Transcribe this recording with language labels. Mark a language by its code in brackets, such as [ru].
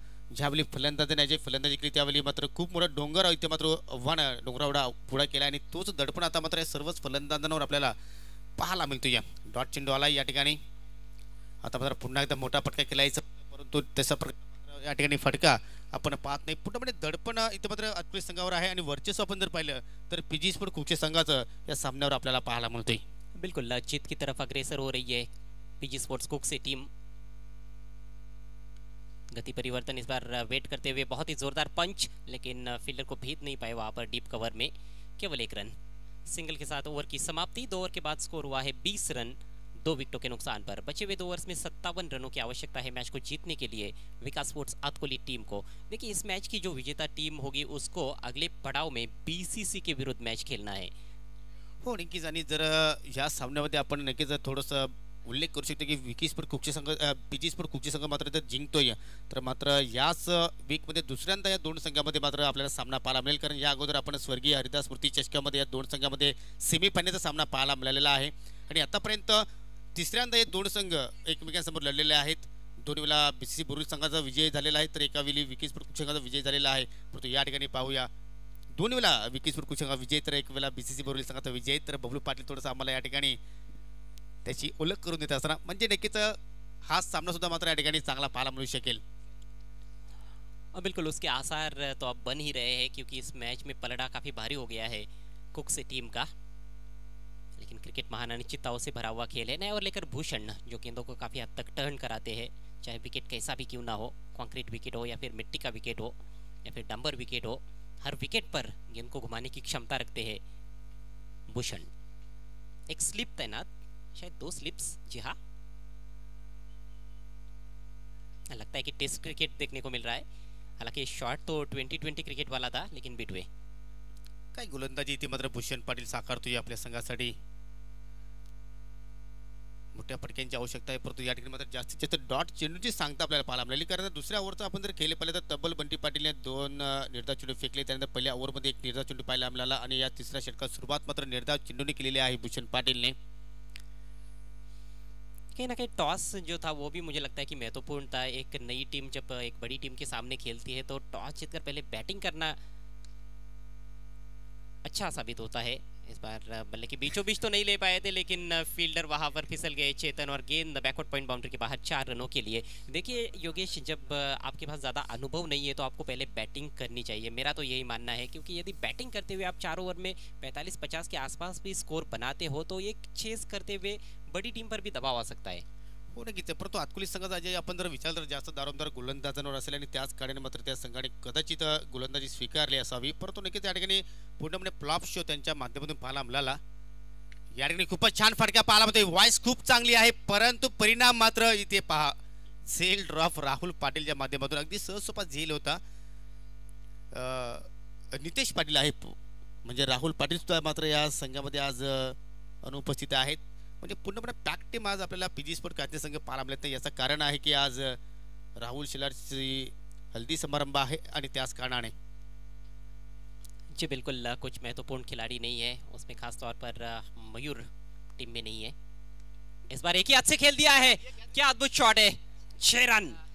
[mr] ज्यावेळी फलंदाजी फलंदाजी केली त्यावेळी मात्र खूप मोठा डोंगर इथे मात्र आव्हान डोंगरावडा पुढा केला आणि तोच दडपण आता मात्र या सर्वच फलंदाजांवर आपल्याला पाहायला मिळतो। या डॉट चेंडू आला या ठिकाणी, आता मात्र पुन्हा एकदा मोठा फटका केलायचा, परंतु तसा प्रकार या ठिकाणी फटका आपण पाहत नाही। पुन्हा म्हणजे दडपण इथे मात्र आतकोली संघावर आहे आणि वर्चस्व आपण जर पाहिलं तर पीजी स्पोर्ट कुकचे संघाचं या सामन्यावर आपल्याला पाहायला मिळतोय। [hi] बिल्कुल जीत की तरफ अग्रेसर हो रही है पीजी स्पोर्ट्स कुक्सी टीम। गति परिवर्तन इस बार वेट करते हुए, बहुत ही जोरदार पंच, लेकिन फील्डर को भेद नहीं पाए वहां पर डीप कवर में। केवल 1 रन। सिंगल के साथ ओवर की समाप्ति। 2 ओवर के बाद स्कोर हुआ है 20 रन 2 विकेटों के नुकसान पर। बचे हुए 2 ओवर्स में 57 रनों की आवश्यकता है मैच को जीतने के लिए विकास स्पोर्ट्स आतकोली टीम को। देखिए इस मैच की जो विजेता टीम होगी उसको अगले पड़ाव में बीसीसी के विरुद्ध मैच खेलना है। [mr] हो नक्कीच, आणि जर या सामन्यामध्ये आपण नक्कीच थोडंसं उल्लेख करू शकतो की विकी स्पोर्ट कुकचे संघ पीजी स्पोर्ट कुकचे संघ मात्र जर जिंकतोय तर मात्र याच वीकमध्ये दुसऱ्यांदा या दोन संघामध्ये मात्र आपल्याला सामना पाहायला मिळेल, कारण या अगोदर आपण स्वर्गीय हरिदास स्मृती चषकामध्ये या दोन संघामध्ये सेमीफायनलचा सामना पाहायला मिळालेला आहे आणि आतापर्यंत तिसऱ्यांदा हे दोन संघ एकमेकांसमोर लढलेले आहेत। दोन वेळा बीसीसी बोरुल संघाचा विजय झालेला आहे तर एका वेळी विकी स्पोर्ट कुक संघाचा विजय झालेला आहे। परंतु या ठिकाणी पाहूया दोन वेळा विकी स्पोर्ट कुक संघाचा विजय तर एक वेळा बीसीसी बोरुल संघाचा विजय। तर बबलू पाटील थोडंसं आम्हाला या ठिकाणी त्याची ओळख करून देत असताना म्हणजे नक्कीच हा सामना सुद्धा मात्र या ठिकाणी चांगला पाहायला मिळू शकेल। [hi] बिल्कुल उसके आसार तो अब बन ही रहे हैं क्योंकि इस मैच में पलड़ा काफ़ी भारी हो गया है कुक्सी टीम का, लेकिन क्रिकेट महाअनिश्चितताओं से भरा हुआ खेल है। नए और लेकर भूषण जो गेंदों को काफ़ी हद तक टर्न कराते हैं, चाहे विकेट कैसा भी क्यों ना हो, कंक्रीट विकेट हो या फिर मिट्टी का विकेट हो या फिर डंबर विकेट हो, हर विकेट पर गेंद को घुमाने की क्षमता रखते हैं भूषण। एक स्लिप तैनात, शायद 2 स्लिप्स, जी हाँ। लगता है कि टेस्ट क्रिकेट देखने को मिल रहा है। हालांकि शॉट तो 2020 क्रिकेट वाला था, लेकिन बिटवे [mr] काय गोलंदाजी इथे मात्र भूषण पाटील साकारतोय आपल्या संघासाठी. मोठ्या फटक्यांची आवश्यकता आहे, परंतु या ठिकाणी मात्र जास्तीत जास्त डॉट चेंडूची सांगता आपल्याला पाहायला मिळाली. कारण दुसऱ्या ओव्हरचं आपण जर खेळले पाहिले तर तब्बल बंटी पाटीलने 2 निर्धाव चेंडू फेकले. त्यानंतर पहिल्या ओव्हरमध्ये 1 निर्धाव चेंडू पाहायला मिळाला आणि या तिसऱ्या षटकात सुरुवात मात्र निर्धाव चेंडूने केलेली आहे भूषण पाटीलने. [hi] कहीं ना कहीं टॉस जो था वो भी मुझे लगता है कि महत्वपूर्ण था. एक नई टीम जब एक बड़ी टीम के सामने खेलती है तो टॉस जीतकर पहले बैटिंग करना अच्छा साबित होता है. इस बार बल्ले के बीचों बीच तो नहीं ले पाए थे, लेकिन फील्डर वहां पर फिसल गए चेतन और गेंद बैकवर्ड पॉइंट बाउंड्री के बाहर 4 रनों के लिए. देखिए योगेश, जब आपके पास ज़्यादा अनुभव नहीं है तो आपको पहले बैटिंग करनी चाहिए, मेरा तो यही मानना है. क्योंकि यदि बैटिंग करते हुए आप 4 ओवर में 45-50 के आसपास भी स्कोर बनाते हो तो एक चेस करते हुए बड़ी टीम पर भी दबाव आ सकता है. [mr] हो नक्कीच, परंतु आतकुली संघाचा अजय आपण जर विचार तर जास्त दारोमदार गोलंदाजांवर असेल आणि त्याच कारणाने मात्र त्या संघाने कदाचित गोलंदाजी स्वीकारली असावी. परंतु नक्कीच या ठिकाणी पूर्णपणे फ्लॉप शो त्यांच्या माध्यमातून पाहायला मिळाला. या ठिकाणी खूपच छान फटका पाहायला मिळतोय. व्हॉइस खूप चांगली आहे, परंतु परिणाम मात्र इथे पहा. झेल ड्रॉप राहुल पाटीलच्या माध्यमातून अगदी सहजसोपा झेल होता. नितेश पाटील आहे, म्हणजे राहुल पाटील सुद्धा मात्र या संघामध्ये आज अनुपस्थित आहेत. म्हणजे पूर्णपणे पॅक टीम आज आपल्याला पीजी स्पोर्ट खाते संघ पाहायला मिळत नाही. याचं कारण आहे की आज राहुल शिलारची हल्दी समारंभ आहे आणि त्याच कारणाने. [hi] जी बिल्कुल, कुछ महत्वपूर्ण खिलाड़ी नहीं है उसमें, खास तौर पर मयूर टीम में नहीं है. इस बार एक ही हाथ से खेल दिया है, क्या अद्भुत शॉट है, 6 रन.